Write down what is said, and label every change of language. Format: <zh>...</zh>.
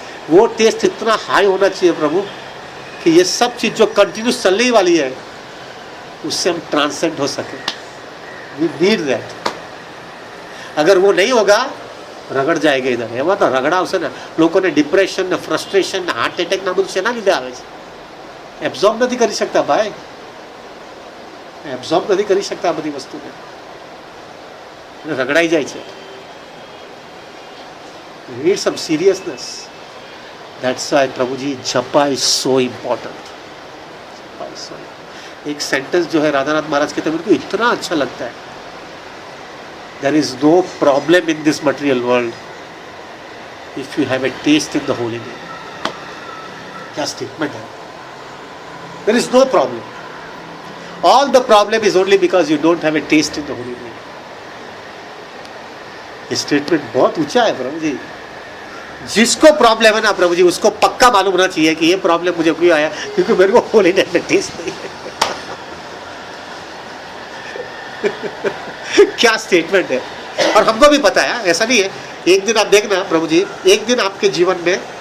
<hi>वो टेस्ट इतना हाई होना चाहिए प्रभु कि ये सब चीज जो कंटिन्यूस चलने वाली है उससे हम ट्रांसेंड हो सके।</hi> <en>We need that.</en> <hi>अगर वो नहीं होगा, रगड़ जाएगा इधर। एवं तो रगड़ा उसे ना लोगों ने डिप्रेशन, फ्रस्ट्रेशन, हार्ट एटेक ना</hi> <gu>બધું શેના લીધે આવે છે? એબ્ઝોર્બ નથી કરી શકતા ભાઈ, એબ્ઝોર્બ નથી કરી શકતા આ બધી વસ્તુને, રગડાઈ જાય છે।</gu> <en>We need some seriousness. That's why Prabhu ji japa is so important।</en> <hi>एक सेंटेंस जो है राधानाथ महाराज के, मेरे को इतना अच्छा लगता है,</hi> <en>There is no problem in this material world if you have a taste in the holy name।</en> <hi>क्या स्टेटमेंट है?</hi> <en>There is no problem। All the problem is only because you don't have a taste in the holy name।</en> <hi>ये statement बहुत ऊंचा है प्रभु जी। जिसको problem है ना प्रभु जी, उसको पक्का मालूम होना चाहिए कि ये प्रॉब्लम मुझे क्यों आया, क्योंकि मेरे को होली नेम में टेस्ट नहीं है क्या स्टेटमेंट है। और हमको भी पता है, ऐसा नहीं है। एक दिन आप देखना प्रभु जी, एक दिन आपके जीवन में</hi>